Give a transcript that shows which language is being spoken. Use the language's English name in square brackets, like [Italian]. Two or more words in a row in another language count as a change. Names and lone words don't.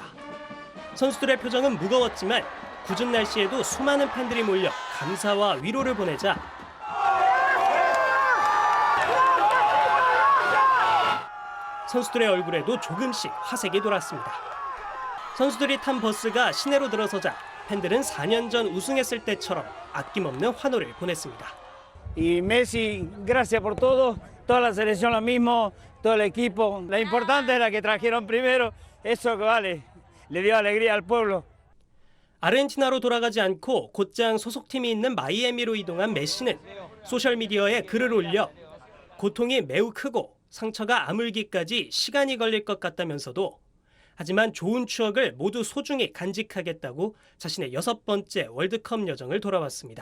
[Korean] 선수들의 표정은 무거웠지만 궂은 날씨에도 수많은 팬들이 몰려 감사와 위로를 보내자 선수들의 얼굴에도 조금씩 화색이 돌았습니다. 선수들이 탄 버스가 시내로 들어서자 팬들은 4년 전 우승했을 때처럼 아낌없는 환호를 보냈습니다. [Spanish] Y Messi, gracias por todo, toda la selección lo mismo, todo el equipo. La importante es la que trajeron primero, eso que vale, le dio alegría al pueblo. [Korean] 아르헨티나로 돌아가지 않고 곧장 소속팀이 있는 마이애미로 이동한 메시는 소셜미디어에 글을 올려 고통이 매우 크고 상처가 아물기까지 시간이 걸릴 것 같다면서도 하지만 좋은 추억을 모두 소중히 간직하겠다고 자신의 6번째 월드컵 여정을 돌아왔습니다.